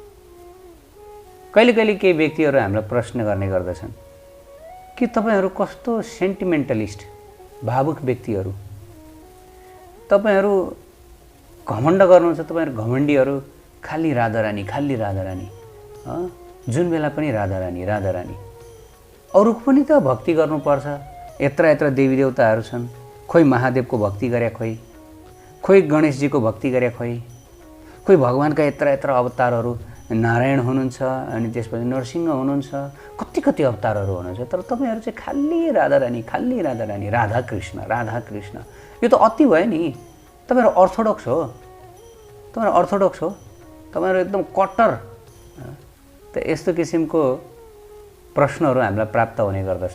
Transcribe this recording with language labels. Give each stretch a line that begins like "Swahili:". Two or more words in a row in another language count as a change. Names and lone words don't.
Nepali: कहिले कहिले केही व्यक्तिहरू हामीलाई प्रश्न गर्ने गर्दछन् कि तपाईहरू कस्तो सेन्टिमेन्टलिस्ट, भावुक व्यक्तिहरू, तपाईहरू घमण्ड गर्नुहुन्छ, तपाईहरू घमण्डीहरू, खाली राधारानी, खाली राधारानी, जुन बेला पनि राधारानी, राधारानी। अरूको पनि त भक्ति गर्नुपर्छ। यत्र यत्र देवी देवताहरू छन्, खोइ महादेवको भक्ति गरे, खोइ गणेशजीको भक्ति गरे, खोइ भगवान्का यत्र यत्र अवतारहरू, नारायण हुनुहुन्छ, अनि त्यसपछि नरसिंह हुनुहुन्छ, कति कति अवतारहरू हुनुहुन्छ। तर तपाईँहरू चाहिँ खाली राधारानी, खाली राधारानी, राधाकृष्ण, राधाकृष्ण। यो त अति भयो नि। तपाईँहरू अर्थोडक्स हो, तपाईँहरू अर्थोडक्स हो, तपाईँहरू एकदम कट्टर। त यस्तो किसिमको प्रश्नहरू हामीलाई प्राप्त हुने गर्दछ।